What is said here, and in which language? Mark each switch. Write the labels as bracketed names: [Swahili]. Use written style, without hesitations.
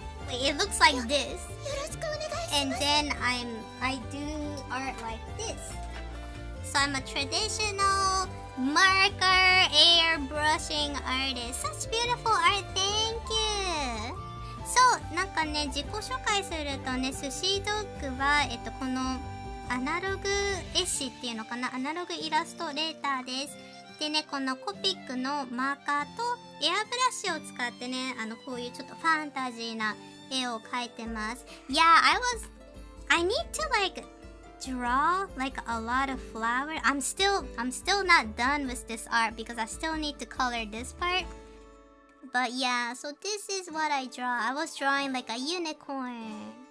[English] It looks like this, and then I do art like this. So I'm a traditional marker airbrushing artist. Such beautiful art, thank you. [Japanese] So なんかね、自己紹介するとね、寿司ドッグはこのアナログ絵師っていうのかな、アナログイラストレーターです。でね、このコピックのマーカーとエアブラシを使ってね、こういうちょっとファンタジーな絵を描いてます。 [English] Yeah, I need to like draw like a lot of flower. I'm still not done with this art because I still need to color this part. But yeah, so this is what I draw. I was drawing like a unicorn.